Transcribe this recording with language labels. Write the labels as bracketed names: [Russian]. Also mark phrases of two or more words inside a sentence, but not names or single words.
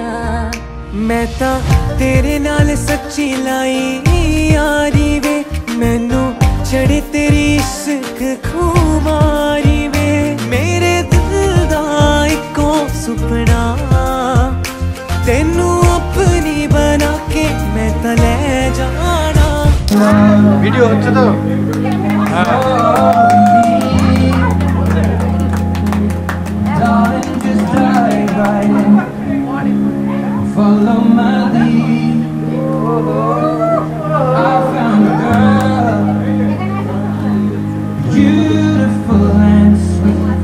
[Punjabi] ਮੈਂ ਤਾਂ ਤੇਰੇ ਨਾਲ ਸੱਚੀ ਲਾਈ ਯਾਰੀ ਵੇ। ਮੈਨੂੰ ਚੜ੍ਹੇ ਤੇਰੀ ਇਸ਼ਕ ਖੁਮਾਰੀ ਵੇ। ਮੇਰੇ ਦਿਲ ਦਾ ਇੱਕੋ ਸੁਪਨਾ ਤੈਨੂੰ ਆਪਣੀ ਬਣਾ ਕੇ ਮੈਂ ਤਾਂ ਲੈ ਜਾਣਾ। [Bangla] ভিডিও হচ্ছে তো [English] Follow my lead. I found a girl, beautiful and sweet.